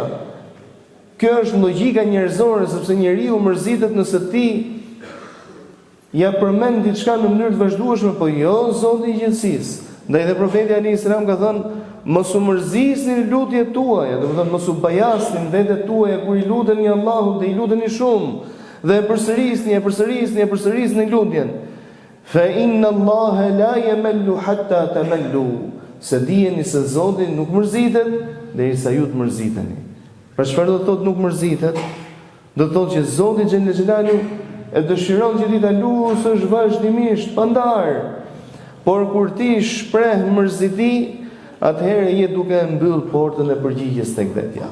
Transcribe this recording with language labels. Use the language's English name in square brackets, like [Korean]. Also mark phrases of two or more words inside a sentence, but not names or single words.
[Albanian] Kjo është logjika njerëzore, sepse njeriu mërzitet nëse ti ja përmend diçka në mënyrë të vazhdueshme, po jo Zoti i gjithësisë. Ndaj dhe profeti [Arabic] عليه السلام [Albanian] ka thënë, mos u mërzisni lutjet tuaja, domethënë mos u bajasni vetët tuaja kur i luteni Allahut dhe i luteni shumë, dhe e përsërisni lutjen. [Arabic] فإن الله لا يمل حتى تملوا. [Albanian] Se dijeni se Zoti nuk mërzitet derisa ju të mërziteni. Për çfarë do të thotë nuk mërzitet? Do të thotë që Zoti [Arabic] جل جلاله [Albanian] e dëshiron që ti ta lusësh vazhdimisht pandar. Por kur ti shpreh mërziti, atëherë je duke mbyll portën e përgjigjes tek vetja.